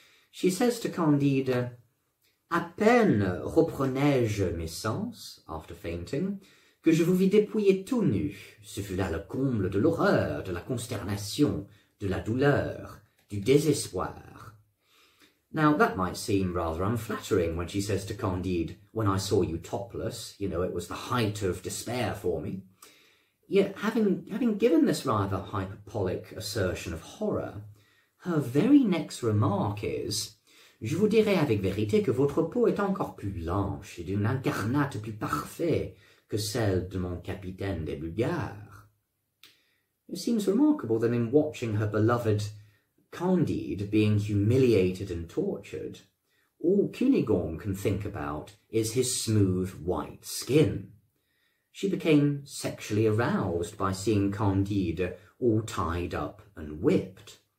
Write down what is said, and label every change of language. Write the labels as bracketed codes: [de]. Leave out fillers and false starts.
[en] She says to Candide, [fr] "À peine reprenais-je mes sens, [en] after fainting, [fr] que je vous vis dépouillé tout nu. Ce fut là le comble de l'horreur, de la consternation, de la douleur, du désespoir." [en] Now, that might seem rather unflattering when she says to Candide, "When I saw you topless, you know, it was the height of despair for me." Yet, having given this rather hyperbolic assertion of horror, her very next remark is, [fr] "Je vous dirai avec vérité que votre peau est encore plus blanche et d'une incarnate plus parfaite que celle de mon capitaine des Bulgares." [en] It seems remarkable that in watching her beloved Candide being humiliated and tortured, all Cunigonde can think about is his smooth white skin. She became sexually aroused by seeing Candide all tied up and whipped.